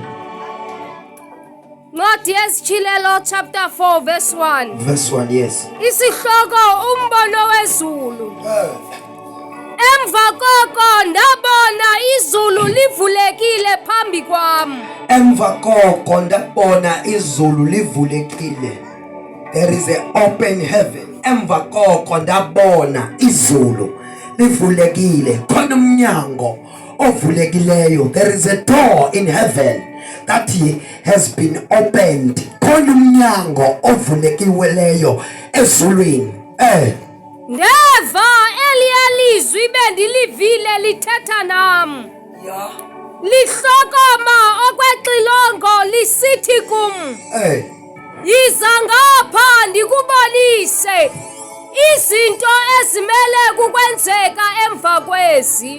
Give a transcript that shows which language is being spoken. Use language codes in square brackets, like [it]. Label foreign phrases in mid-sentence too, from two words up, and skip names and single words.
[xh] Ncwadi yesitshilelo [en] chapter 4 verse 1. Verse 1, yes. [xh] Isihloko umbono wezulu. Emva koko ndabona izulu livulekile phambi kwam. Emva koko ndabona izulu livulekile. [en] There is an open heaven. [xh] Emva koko ndabona izulu livulekile. Khona umnyango ovulekileyo. [en] There is a door in heaven that has been opened. [xh] Khona umnyango ovulekileyo ezulwini. Ndeva eliya lizwi bendilivile lithetha nam. Lihlokoma okwexilongo lisithi kum. Yiza ngapha ndikubonise izinto ezimele kukwenzeka emva kwezi.